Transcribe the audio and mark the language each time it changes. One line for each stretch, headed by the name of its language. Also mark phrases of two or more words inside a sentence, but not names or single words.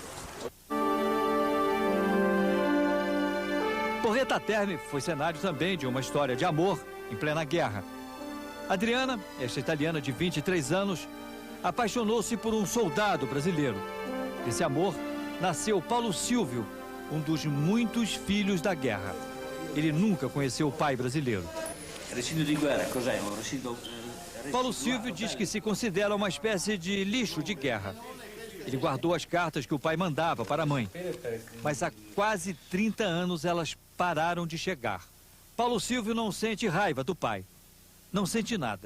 Portuguese: Porreta Terme foi cenário também de uma história de amor em plena guerra. Adriana, esta italiana de 23 anos, apaixonou-se por um soldado brasileiro. Desse amor nasceu Paulo Silvio, um dos muitos filhos da guerra. Ele nunca conheceu o pai brasileiro.
Italian: Recinto di guerra, cos'è?
Portuguese: Paulo Silvio diz que se considera uma espécie de lixo de guerra. Ele guardou as cartas que o pai mandava para a mãe. Mas há quase 30 anos elas pararam de chegar. Paulo Silvio não sente raiva do pai. Não sente nada.